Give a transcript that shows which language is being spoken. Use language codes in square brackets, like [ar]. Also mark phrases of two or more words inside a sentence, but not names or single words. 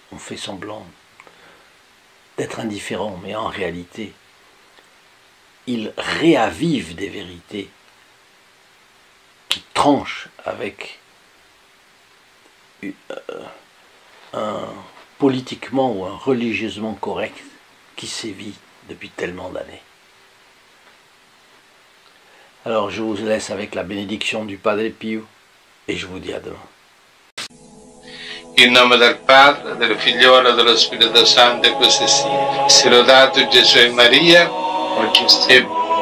[fr] On fait semblant d'être indifférent, mais en réalité, il réavive des vérités qui tranchent avec un politiquement ou un religieusement correct qui sévit depuis tellement d'années. Alors je vous laisse avec la bénédiction du Padre Pio et je vous dis à demain. [it] In nome del Padre, del Figliolo e dello Spirito Santo, e così sia. Sia lodato Gesù e Maria, oggi e